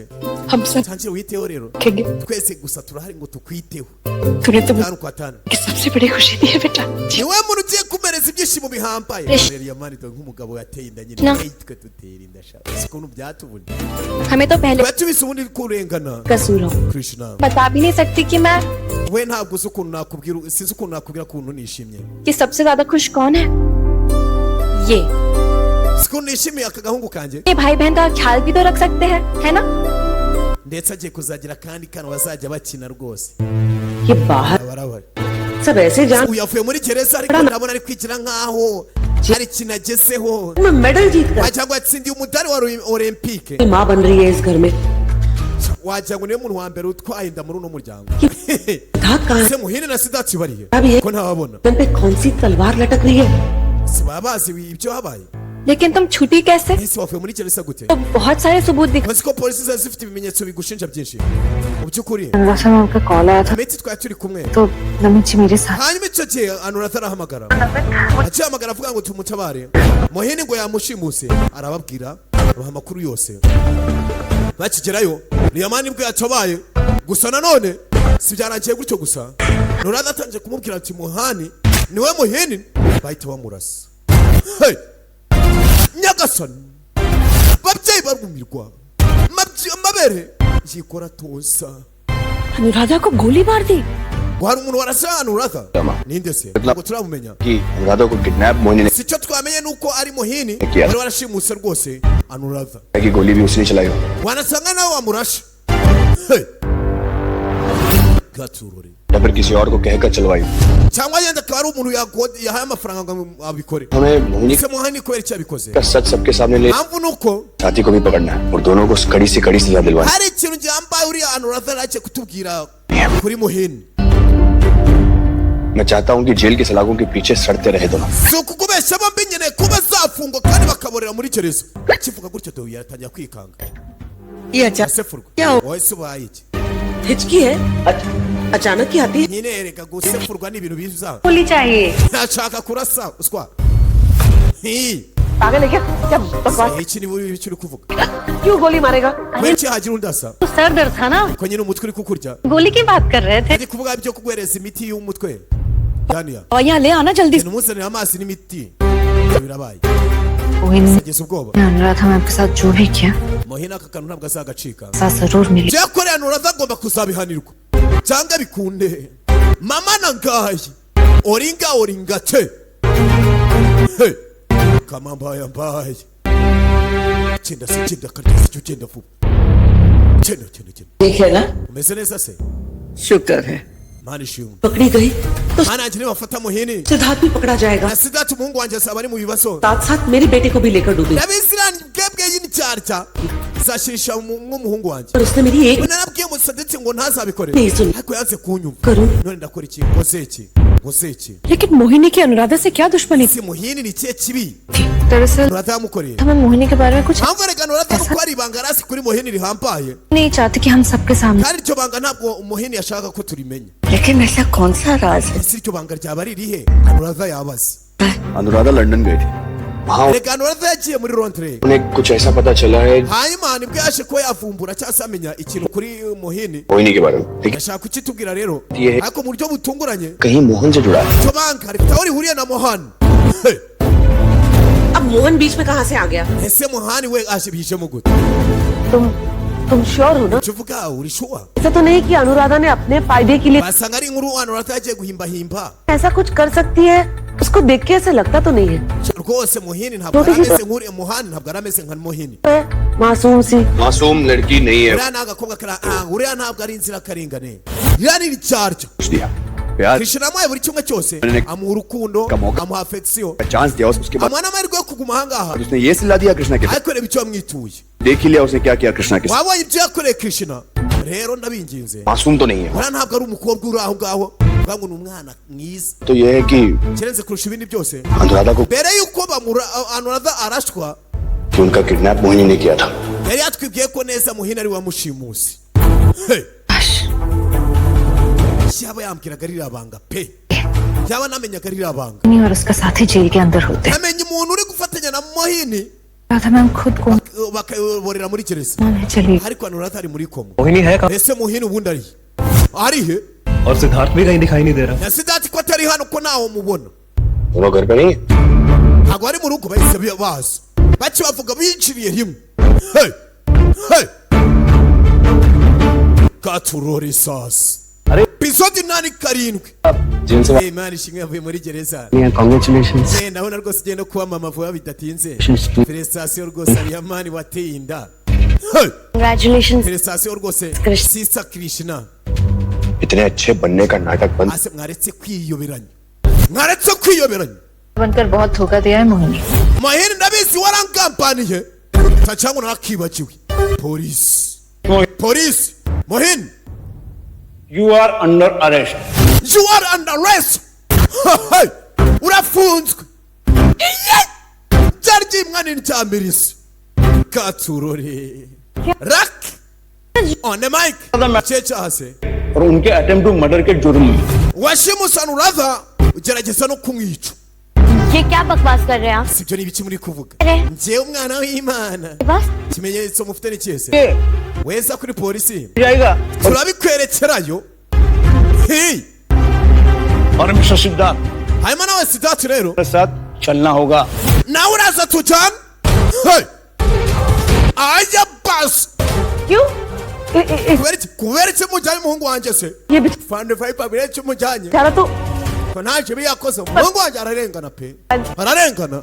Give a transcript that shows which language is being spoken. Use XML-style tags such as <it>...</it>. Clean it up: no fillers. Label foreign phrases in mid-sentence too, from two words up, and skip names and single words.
<hi>हम सब</hi> <rw>tangire witeho rero</rw> <hi>देखेंगे।</hi> <rw>twese gusa turahari ngo tukwiteho</rw> <hi>तूने तो</hi> <rw>tanu kwa tanu</rw> <hi>मुझे सबसे बड़ी खुशी दी है बेटा।</hi> <rw>niwe muntu ugiye kumereza ibyishimo bihambaye rero yamani dore nk'umugabo yateye inda nyine No. twe tutera inda sha ukuntu byatubunye</rw> <hi>हमें तो पहले</hi> <rw>batubise ubundi kurengana</rw> <hi>कसूर हो krishna बता भी नहीं सकती कि मैं</hi> <rw>we ntabwo uzi ukuntu nakubwira sinzi ukuntu nakubwira ukuntu nishimye</rw> <hi>कि सबसे ज्यादा खुश कौन है। ये</hi> <rw>sikuntu nishimiye aka gahungu kanjye</rw> <hi>ये भाई बहन का ख्याल भी तो रख सकते हैं, है ना।</hi> <rw>ndetse agiye kuzagira kandi kano bazajya bakina rwose</rw> <hi>ये बाहर</hi> <rw>barabara</rw> <hi>सब ऐसे जान</hi> <rw>uyu yavuye muri gereza ariko ndabona ari kwigira nkaho hari ikintu agezeho</rw> <hi>में मेडल जीत कर</hi> <rw>wagira ngo yatsindiye umudari wa olympique</rw> <hi>माँ बन रही है इस घर में।</hi> <rw>wagira ngo niwe muntu wa mbere utwaye inda muri uno muryango</rw> <hi>था कहाँ</hi> <rw>se muhire na sidati bariye</rw> <hi>अभी है</hi> <rw>ko ntababona</rw> <hi>पे कौन सी तलवार लटक रही है।</hi> <rw>si baba bazi ibyo habaye</rw> <hi>लेकिन तुम छुटी कैसे।</hi> <rw>ese wavuye muri gereza gute</rw> <hi>तो बहुत सारे सबूत दिख</hi> <rw>uzi ko polisi ziba zifite ibimenyetso bigushinja byinshi mu by'ukuri</rw> <hi>अनुराधा मैम का कॉल आया था</hi> <rw>imiti twari turi kumwe</rw> <hi>तो नमित जी मेरे साथ।</hi> <rw>hanyuma icyo gihe anuratha arahamagara akihamagara avuga ngo tumutabare muhini ngo yamushimuse arababwira abaha amakuru yose bakigerayo riyamani bwe yatabaye gusa nanone si byarangiye gutyo gusa nuratha atangiye kumubwira ati muhani niwe muhini bahita bamurasa hey! nyagasani babyeyi barumirwa amabere yikora tosa</rw> <hi>अनुराधा को गोली मार दी।</hi> <rw>ngo hari umuntu warasa anuratha ninde se ntabwo turamumenya</rw> <hi>कि अनुराधा को किडनैप मोहिनी ने</hi> <rw>si cyo twamenye nuko ari muhini Ikiya. wari warashimuse rwose anuratha</rw> <hi>की गोली भी उसने चलाई हो।</hi> <rw>wanasanga nawe wamurashe Hey! gaturore</rw> <hi>या फिर किसी और को कहकर चलवाई।</hi> <rw>cyangwa yenda akaba ari umuntu yahaye amafaranga ngo abikore</rw> <hi>हमें मोहिनी</hi> <rw>ese muhani kubera icyo abikoze</rw> <hi>का सच सबके सामने ले</hi> <rw>mpamvu nuko</rw> <hi>साथी को भी पकड़ना है और दोनों को कड़ी से कड़ी सजा दिलवानी</hi> <rw>hari ikintu gihambaye uriya anuratha yaragiye kutubwira kuri muhini</rw> <hi>मैं चाहता हूँ कि जेल के सलाखों के पीछे सड़ते रहे दोनों।</hi> <rw>si ukukubeshya bombi nyine kuba zafungwa kandi bakaborera muri gereza kivuga gutyo dore yatangira kwikanga</rw> <hi>ये अचानक</hi> <rw>asefurwa</rw> <hi>क्या हो-</hi> <rw>wowe se ubaye iki</rw> <hi>हिचकी है। अचानक ही आती है।</hi> <rw>nyine erega gusefurwa ni ibintu biza</rw> <hi>गोली चाहिए।</hi> <rw>ntashaka kurasa uswa Hi,</rw> <hi>पागल है क्या? क्या बकवास।</hi> <rw>iki ni icyo uri kuvuga</rw> <hi>क्यों गोली मारेगा।</hi> <rw>benshi hagira undi asa</rw> <hi>तो सर दर्द था ना,</hi> <rw>ko nyine umutwe uri kukurya</rw> <hi>गोली की बात कर रहे थे।</hi> <rw>ndi kuvuga ibyo kuguhereza imiti y'umutwe daniya</rw> <hi>और यहाँ ले आना जल्दी।</hi> <rw>umuzanire amazi n'imiti ibyo birabaye</rw> <hi>मोहिनी</hi> <rw>ageze ubwoba</rw> <hi>ने अनुराधा मैम के साथ जो भी किया</hi> <rw>muhina aka kantu ntabwo azagacika</rw> <hi>साथ जरूर मिली।</hi> <rw>byakoreye anuratha agomba kuzabihanirwa cyangwa bikunde mama na ngayi oringa te Hey! kama mbaye genda se genda karya se genda vuba genda</rw> <hi>देखेगा।</hi> <rw>umeze neza se</rw> <hi>शुक्र है</hi> <rw>mani ishimwe</rw> <hi>पकड़ी गई।</hi> <rw>mana yanjye nibafata muhini</rw> <hi>सिद्धार्थ भी पकड़ा जाएगा,</hi> <rw>na sidati umuhungu wanjye asaba ari mu bibazo</rw> <hi>साथ साथ मेरे बेटे को भी लेकर डूबे।</hi> <rw>ndabizirani bwebwe y'inicyarya zashirisha nk'umuhungu wanjye</rw> <hi>और उसने मेरी एक</hi> <rw>narabwiye musadetse ngo ntazabikore</rw> <hi>नहीं सुनी।</hi> <rw>ariko yanze kunyumva</rw> <hi>करूं</hi> <rw>none ndakora iki ngoze iki</rw> <hi>लेकिन मोहिनी की अनुराधा से क्या दुश्मनी थी?</hi> <rw>si muhini ni ikihe kibi</rw> <hi>दरअसल</hi> <rw>nuratha yamukoreye</rw> <hi>हमें मोहिनी के बारे में कुछ</hi> <rw>mpamvu erega nuratha kuko hari ibanga rasi kuri muhini rihambaye</rw> <hi>नहीं चाहते कि हम सबके सामने,</hi> <rw>kandi iryo banga ntabwo umuhini yashaka ko turimenya</rw> <hi>लेकिन ऐसा कौन सा राज है?</hi> <rw>ese iryo banga ryaba ari irihe nuratha yabaze</rw> <hi>अनुराधा लंदन गई थी, वहां</hi> <rw>erega nuratha yagiye muri Londres</rw> <hi>उन्हें कुछ ऐसा पता चला है</hi> <rw>hanyuma nibwo yaje kuba yavumbura cyangwa se amenya ikintu kuri muhini</rw> <hi>मोहिनी के बारे में, लेकिन</hi> <rw>ashaka kukitubwira rero Ye- ariko mu buryo butunguranye</rw> <hi>कहीं मोहन से जुड़ा है।</hi> <rw>iryo banga rifite aho rihuriye na mohani</rw> <hi>अब मोहन बीच में कहाँ से आ गया?</hi> <rw>ese muhani we aje bihishemo gute</rw> <hi>तुम श्योर हो ना?</hi> <rw>icyo uvuga uri shuwa</rw> <hi>ऐसा तो नहीं कि अनुराधा ने अपने फायदे के लिए</hi> <rw>basanga ari inkuru nuratha yagiye guhimbahimba</rw> <hi>ऐसा कुछ कर सकती है, उसको देख के ऐसा लगता तो नहीं है।</hi> <rw>rwose muhini ntabwo ari ameze nk'uri muhani ntabwo ari ameze nka muhini</rw> <hi>मासूम सी मासूम लड़की नहीं है,</hi> <rw>uriya ni agakobwa uriya ntabwo ari inzirakarengane iriya ni icyaryo</rw> <hi>कुछ दिया प्यार</hi> <rw>krishna amuhaye buri kimwe cyose amuha urukundo amuha affection</rw> <hi>का चांस दिया उसके बाद</hi> <rw>amuha n'amahirwe yo kuguma ahangaha</rw> <hi>उसने ये सिला दिया कृष्णा के साथ।</hi> <rw>ariko reba icyo wamwituye</rw> <hi>देख ही लिया उसने क्या किया कृष्णा के साथ।</hi> <rw>wabonye ibyo yakoreye krishna rero ndabinginze</rw> <hi>मासूम तो नहीं है,</hi> <rw>uriya ntabwo ari umukobwa uri aho ngaho uvuga ngo ni umwana mwiza</rw> <hi>तो ये है कि</hi> <rw>kirenze kurusha ibindi byose</rw> <hi>अनुराधा को</hi> <rw>mbere y'uko anuradha arashwa</rw> <hi>कि उनका किडनैप मोहिनी ने किया था।</hi> <rw>yari yatwibwiye ko neza muhini ari wamushimusi yaba yambwiraga ririya banga pe yaba namenyaga ririya banga</rw> <hi>मोहिनी और उसका साथी जेल के अंदर होते,</hi> <rw>namenye umuntu uri gufatanya na muhini</rw> <hi>था मैं खुद को</hi> <rw>bakayoborera muri gereza</rw> <hi>चली</hi> <rw>ariko anuradha ari muri komo</rw> <hi>मोहिनी है कहाँ?</hi> <rw>ese muhini ubundi ari he</rw> <hi>और सिद्धार्थ भी कहीं दिखाई नहीं दे रहा।</hi> <rw>na sidati ko atari hano ko ntawo mubona</rw> <hi>दोनों घर पे नहीं है,</hi> <rw>ntabwo bari mu rugo bahise baza bake bavuga biciriye rimwe hey hey katurore sasi episode 8</rw> <hi>जेल से</hi> <rw>imana ishimwe yavuye muri gereza</rw> <hi>कांग्रेचुलेशंस।</hi> <rw>ndabona rwose ugiye no kuba mama vuba bidatinze felicitasiyo rwose ariyamani wateye inda hey Congratulations. felicitasiyo rwose sisa krishna</rw> <hi>इतने अच्छे बनने का नाटक बंद,</hi> <rw>ase mwaretse kwiyoberanya</rw> <hi>बनकर बहुत धोखा दिया है मोहिनी।</hi> <rw>maheri ndabizi warangambaniye cyangwa narakibagiwe polisi mohini</rw> <en>You are under arrest. you are under arrest</en> <rw>hey urafunzwe iye byari byimwana n'icyamirisi katurore rak</rw> <en>on the mic</en> <rw>cyase</rw> <hi>और उनके</hi> <en>attempt to murder</en> <hi>के जुर्म में</hi> <rw>washimusa anuradha ugerageza no kumwica</rw> <hi>ये क्या बकवास कर रहे हैं आप?</hi> <rw>sibyo ni ibiki muri kuvuga</rw> <hi>अरे</hi> <rw>njyewe umwana w'imana</rw> <hi>बस</hi> <rw>ikimenyetso mufite ni cyese weza kuri polisi</rw> <hi>जाएगा।</hi> <rw>turabikwerekerayo hey</rw> <hi>और मिस्टर सिद्धार्थ</hi> <rw>hanyuma nawe sidati rero</rw> <hi>के साथ चलना होगा।</hi> <rw>nawe uraza tujyana hey aya basi</rw> <hi>क्यों?</hi> <rw>kubera iki mujyanye umuhungu wanjye se</rw> <hi>ये</hi> <rw>fande vayipa bire iki mujyanye</rw> <hi>बेचारा तो</hi> <rw>ko nta kibi yakoze umuhungu wanjye ararengana pe ararengana</rw>